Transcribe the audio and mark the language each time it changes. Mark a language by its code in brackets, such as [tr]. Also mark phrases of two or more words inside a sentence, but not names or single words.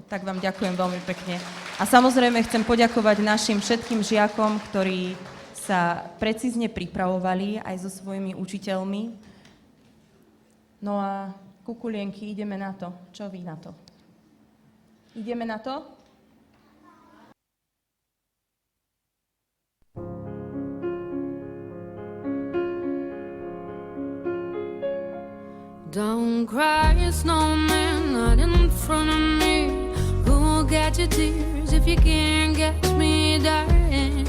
[sk] Tak vám ďakujem veľmi pekne. A samozrejme chcem poďakovať našim všetkým žiakom, ktorí sa precízne pripravovali aj so svojimi učiteľmi. No a kukulienky, ideme na to. Čo vy na to? Ideme na to? [en] Don't cry, snowman, not in front of me. Who'll get your tears if you can't catch me, darling?